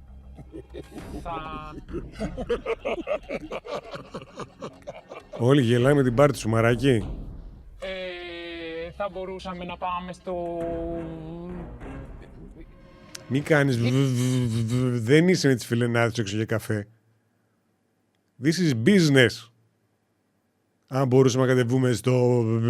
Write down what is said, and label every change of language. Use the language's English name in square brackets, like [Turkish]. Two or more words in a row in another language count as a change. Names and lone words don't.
[Greek] Όλοι γελάνε με την πάρτι σου, μαράκι. Θα μπορούσαμε να πάμε στο... Μη κάνεις δεν είσαι με τις φιλενάδες έξω για καφέ. [English] This is business. [Greek] Αν μπορούσαμε να κατεβούμε στο...